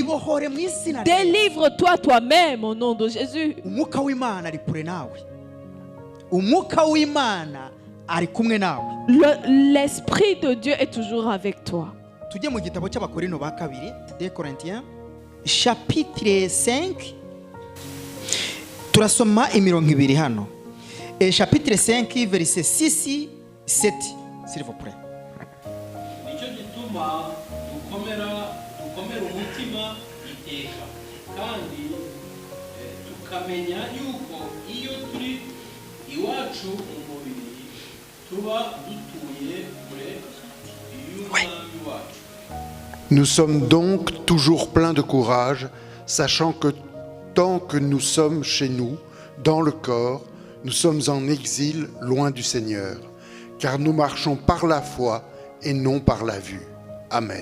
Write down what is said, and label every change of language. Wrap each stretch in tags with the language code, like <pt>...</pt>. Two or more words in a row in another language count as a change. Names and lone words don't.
<fr>Délivre-toi toi-même au nom de Jésus. L'Esprit de Dieu est toujours avec toi. Chapitre 5.</fr> <rw>Turasoma imirongo ibiri hano.</rw> <fr>Chapitre 5 verset 6 7 s'il vous plaît.</fr> <rw>Nicyo gituma dukomera umutima iteka kandi tukamenya yuko iyo turi iwacu mu mubiri tuba dutuye kure y'umwami wacu.</rw> <fr>Nous sommes donc toujours pleins de courage, sachant que tant que nous sommes chez nous, dans le corps, nous sommes en exil loin du Seigneur, car nous marchons par la foi et non par la vue. Amen.</fr>